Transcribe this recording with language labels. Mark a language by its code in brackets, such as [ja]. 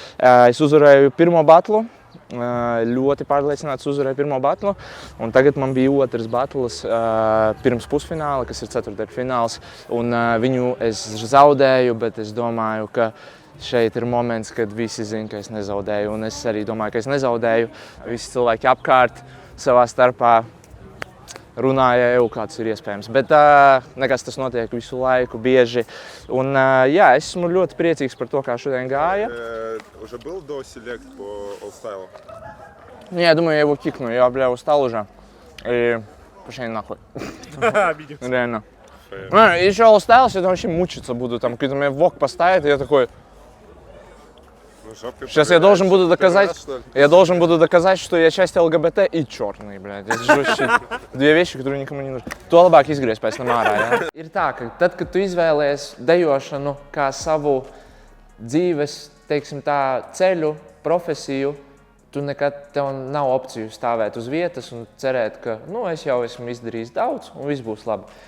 [lv] Es uzvarēju pirmo batlu, ļoti pārliecināts uzvarēju pirmo batlu, un tagad man bija otrs batls pirms pusfināla, kas ir ceturtdaļfināls, un viņu es zaudēju, bet es domāju, ka šeit ir moments, kad visi zina, ka es nezaudēju, un es arī domāju, ka es nezaudēju. Visi cilvēki apkārt savā starpā runāja, kā tas ir iespējams. Bet nekas tas notiek visu laiku, bieži. Un jā, esmu ļoti priecīgs par to, kā šodien gāja. [ru] Уже был до селект по All Style? Я думаю, я его кикну. Я, бля, устал уже. И пошли нахуй. Обиделся. Реально. Еще All Styles, я вообще мучиться буду. Там какой-то меня вок поставит, и я такой... Сейчас я должен буду доказать, что я часть ЛГБТ и черный, блядь. Это же вообще две вещи, которые никому не нужны. [lv] To labāk izgriezt pēc tam ārā, jā. Ir tā, ka tad, kad tu izvēlies dejošanu kā savu dzīves, teiksim tā, ceļu, profesiju, tev nav opciju stāvēt uz vietas un cerēt, ka, es jau esmu izdarījis daudz un viss būs labi.